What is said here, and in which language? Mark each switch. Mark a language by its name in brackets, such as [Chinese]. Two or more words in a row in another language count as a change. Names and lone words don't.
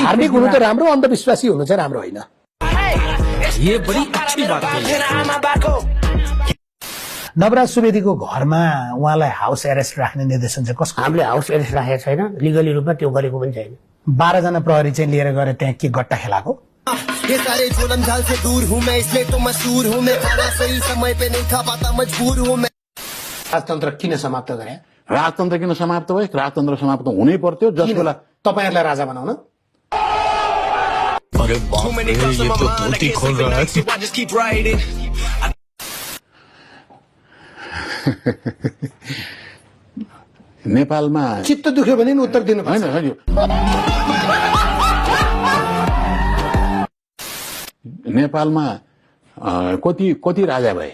[Nepali] धार्मिक हुनु त राम्रो अन्धविश्वासी हुनु चाहिँ राम्रो होइन नवराज सुवेदीको घरमा उहाँलाई [English] house arrest [Nepali] राख्ने निर्देशन चाहिँ कसको हामीले [English] house arrest [Nepali] राखेको छैन लिगली रूपमा त्यो गरेको पनि छैन 12 जना प्रहरी चाहिँ लिएर गए त्यहाँ के गट्टा खेलाको [Hindi] ये सारे जुल्म झाल से दूर हूँ मैं इसलिए तो मशहूर हूँ मैं खाना सही समय पे नहीं खा पाता मजबूर हूँ मैं [Nepali] राजतन्त्र किन समाप्त गरे राजतन्त्र किन समाप्त भयो राजतन्त्र समाप्त हुनै पर्यो जस बेला तपाईहरुलाई राजा बनाउन [Hindi] अरे बाप रे ये तो धोती खोल रहा है नेपालमा [Nepali] चित्त दुख्यो भने नि उत्तर दिनु हैन नेपालमा कति राजा भए